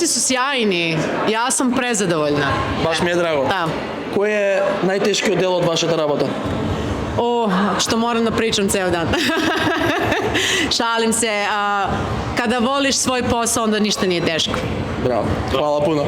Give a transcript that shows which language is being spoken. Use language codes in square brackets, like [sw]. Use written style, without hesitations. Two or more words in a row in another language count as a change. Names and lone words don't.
[sr] Sjajni. Ja sam prezadovoljna. [mk] Баш ми е драго. [sr] Da. [mk] Кој е најтешкиот дел од вашата работа? [sr] O, što moram da pričam ceo dan. Šalim se. Kada voliš svoj posao, onda ništa nije teško. Браво. Хвала пуно.